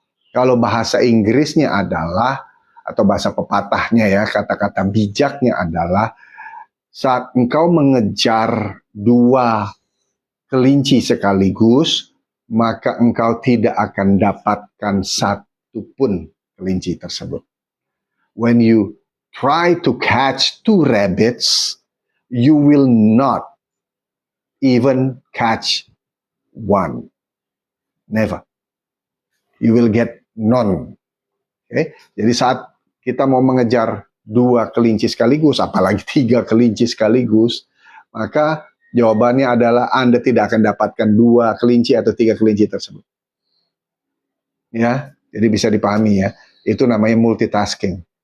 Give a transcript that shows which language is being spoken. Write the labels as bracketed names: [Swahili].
[Indonesian] Kalau bahasa Inggrisnya adalah, atau bahasa pepatahnya ya, kata-kata bijaknya adalah, saat engkau mengejar dua kelinci sekaligus, maka engkau tidak akan dapatkan satu pun kelinci tersebut. [English] When you try to catch two rabbits, you will not even catch one. Never. You will get none. Okay? [Indonesian] Jadi saat kita mau mengejar dua kelinci sekaligus, apalagi tiga kelinci sekaligus, maka jawabannya adalah Anda tidak akan dapatkan dua kelinci atau tiga kelinci tersebut. Ya, jadi bisa dipahami ya. Itu namanya multitasking.